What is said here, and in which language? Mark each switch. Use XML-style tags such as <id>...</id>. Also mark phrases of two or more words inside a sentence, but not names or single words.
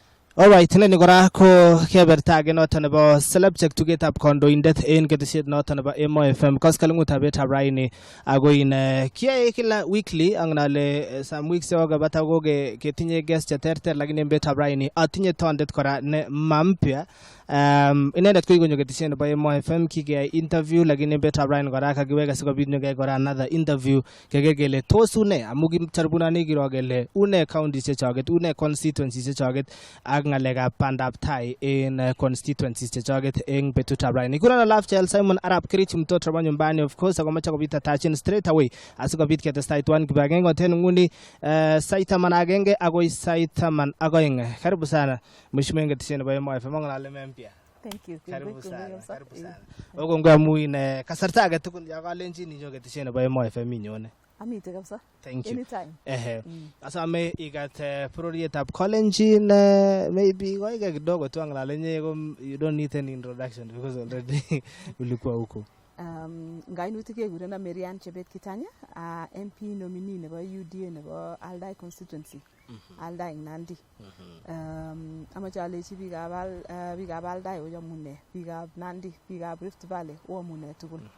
<kln>Alright, nene kora ko kebertage noton nebo CELEB tugetab kondoindet en ketesiet noton nebo Emoo FM koskoleng'utab betab raini ako in kiyoe kila weekly ang nale</kln> <en>some weeks</en> <kln>kokabata ko ketinye guest cheterter lakini en betab raini atinye tondet kora ne mampya. Inendet ko ikonyo ketesiet nebo Emoo FM kikeyai interview lakini en betab raini kora kakiweka sikobit nyokeyai kora</kln> <en>another interview</en> <kln>keker kele tos une amu kimcharbunani kiro kele une counties chechoket une constituencies chechoket ak ngalekab bandab tai en constituencies chechoket eng betutab raini. Kuna Love Child Simon Arap Kirich</kln> <sw>mtoto wa nyumbani</sw> <en>of course</en> <kln>akomecha kubita tachin</kln> <en>straight away</en> <kln>asikobit ketestai tuan kibagenge ngoten nguni saitaman agenge agoi saitaman agoeng.</kln> <sw>Karibu sana mheshimiwa</sw> <kln>ngetisheni nebo Emoo FM ngalale mempia.</kln> <en>Thank you.</en> <sw>Karibu sana.</sw> <kln>Okongwe amu in kasarta age tugul ya kalenjin inyo ketisheni nebo Emoo FM inyone. Amite kabisa.</kln> <en>Thank you. Anytime.</en> <kln>Asame igat prorietab Kalenjin</kln> <en>maybe goige</en> <sw>kidogo tu</sw> <kln>angalale nye</kln> <en>you don't need any introduction because already</en> <sw>ulikuwa huko.</sw> <kln>Ngainuti kegurena Marianne Kitany,</kln> <en>MP nominee</en> <kln>nebo UDA nebo Aldai constituency. Aldai Nandi. Amache alechi biikab Aldai oyamune, biikab Nandi, biikab Rift Valley oyamune tugul.</kln>